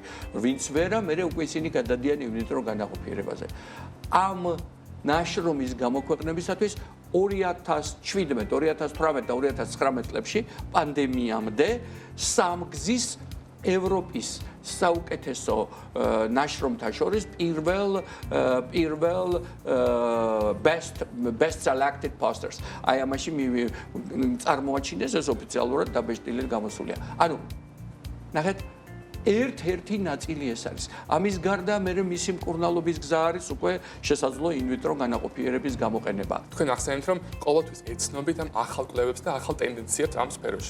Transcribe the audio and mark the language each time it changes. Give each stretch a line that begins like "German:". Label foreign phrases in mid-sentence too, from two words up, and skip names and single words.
Georgian: ვინც ვერა, მე უკვე ისინი გადადიან ინვიტრო განაყოფიერებაზე. ამ ნაშრომის გამოქვეყნებისათვის 2017, 2018 და 2019 წლებში პანდემიამდე სამგზის ევროპის საუკეთესო ნაშრომთა შორის პირველ
English: best selected posters.
Georgian: აი ამაში წარმოაჩინეს ეს ოფიციალურად დაბეჭდილად გამოსულია. ანუ ნახეთ ერთ-ერთი ნაწილი ეს არის. ამის გარდა მე მისი მკურნალობის გზა არის უკვე შესაძლო ინვიტრო განაყოფიერების გამოყენება. თქვენ ახსენეთ, რომ ყოველთვის ეცნობით ამ ახალ კვლევებს და ახალ ტენდენციებს ამ სფეროში.